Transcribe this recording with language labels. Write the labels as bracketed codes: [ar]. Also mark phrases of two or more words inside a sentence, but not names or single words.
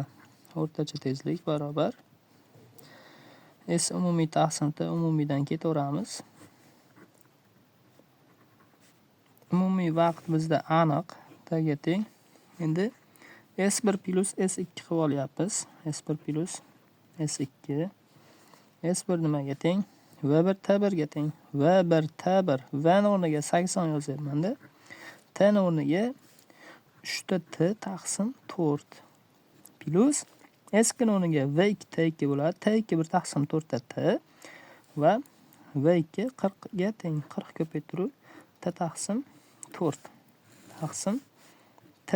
[uz] O'rtacha tezlik barobar S umumiy taqsim T umumiydan ketaveramiz. Umumiy vaqt bizda aniq, T ga teng. Endi S1 plus S2 qilib olyapmiz. S1 plus S2. S1 nimaga teng? V1 T1 ga teng. V1 T1. V ni o'rniga 80 yozyapman-da. T ni o'rniga 3 ta T taqsim 4 plus S2 ni o'rniga V2 T2 bo'ladi. T2 1 taqsim 4 ta T va V2 40 ga teng. 40 ko'paytiruv T taqsim 4 taqsim T.